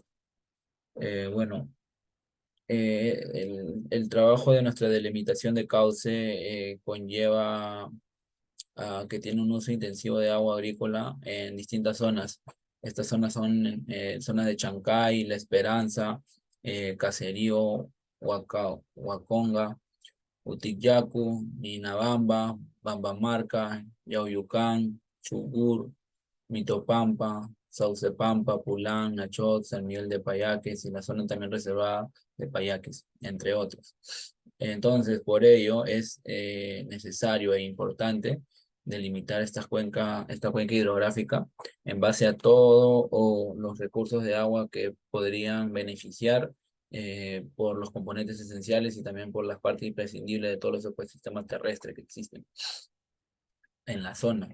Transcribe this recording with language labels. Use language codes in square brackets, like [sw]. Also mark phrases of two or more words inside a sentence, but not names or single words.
[es] Bueno, el trabajo de nuestra delimitación de cauce conlleva que tiene un uso intensivo de agua agrícola en distintas zonas. Estas zonas son zonas de Chancay, La Esperanza, Caserío, Huaconga, Utiyacu, Ninabamba, Bambamarca, Yauyucán, Chugur, Mitopampa, Saucepampa, Pulán, Nachot, San Miguel de Payaques y la zona también reservada de Payaques, entre otros. Entonces, por ello es necesario e importante delimitar esta cuenca hidrográfica en base a todo o los recursos de agua que podrían beneficiar por los componentes esenciales y también por las partes imprescindibles de todos los ecosistemas terrestres que existen en la zona.